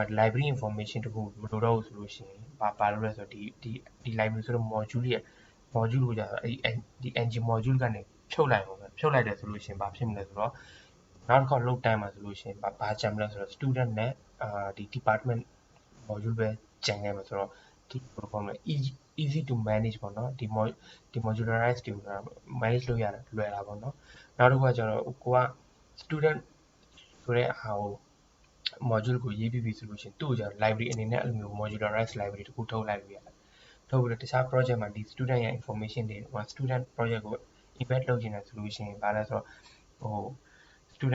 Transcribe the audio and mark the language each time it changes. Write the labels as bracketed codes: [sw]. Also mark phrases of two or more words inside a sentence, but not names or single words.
[en] library information [my] တခုမလိုတော့ဘူးဆိုလို့ရှိရင်ဘာလုပ်လဲဆိုတော့ဒီ library ဆိုတော့ module ကိုကျတော့ဒီ [en] ng module [my] ကနေဖြုတ်လိုက်တယ်ဆိုလို့ရှိရင်ဘာဖြစ်မလဲဆိုတော့နောက်တစ်ခါလုတ်တိုင်းမှာဆိုလို့ရှိရင်ဘာကြံမလဲဆိုတော့ student နဲ့ဒီ [en] department module [my] ပဲကြံခဲ့မှာဆိုတော့ဒီ program က [en] easy to manage [my] ပေါ့နော်ဒီ modularize တွေကို manage လုပ်ရတယ်လွယ်တာပေါ့နော်နောက်တစ်ခုကကျတော့ကိုက student ဆိုတဲ့ဟာကို module ကိုရေးပြီးပြီဆိုလို့ရှိရင်သူ့ကိုကျတော့ library အနေနဲ့အဲ့လိုမျိုး [en] modularize library [my] တခုထုတ်လိုက်လို့ရတယ်ထုတ်ပြီးတော့တခြား project မှာဒီ student ရဲ့ information တွေ [en] student project [my] ကို embed လုပ်ချင်တယ်ဆိုလို့ရှိရင်ဘာလဲဆိုတော့student